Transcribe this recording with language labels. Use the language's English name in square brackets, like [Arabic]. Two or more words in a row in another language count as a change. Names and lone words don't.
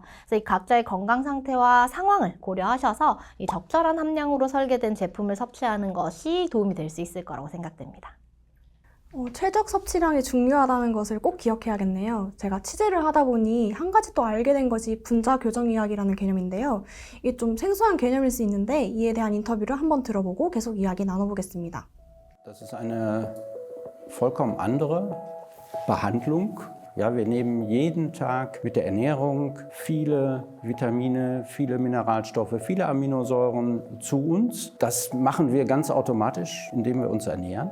[Korean] 그래서 이 각자의 건강 상태와 상황을 고려하셔서 이 적절한 함량으로 설계된 제품을 섭취하는 것이 도움이 될 수 있을 거라고 생각됩니다. 최적 섭취량이 중요하다는 것을 꼭 기억해야겠네요. 제가 취재를 하다 보니 한 가지 또 알게 된 것이 분자 교정 의학이라는 개념인데요. 이게 좀 생소한 개념일 수 있는데 이에 대한 인터뷰를 한번 들어보고 계속 이야기 나눠보겠습니다. [German] Das ist eine vollkommen andere Behandlung. Ja, wir nehmen jeden Tag mit der Ernährung viele Vitamine, viele Mineralstoffe, viele Aminosäuren zu uns. Das machen wir ganz automatisch, indem wir uns ernähren.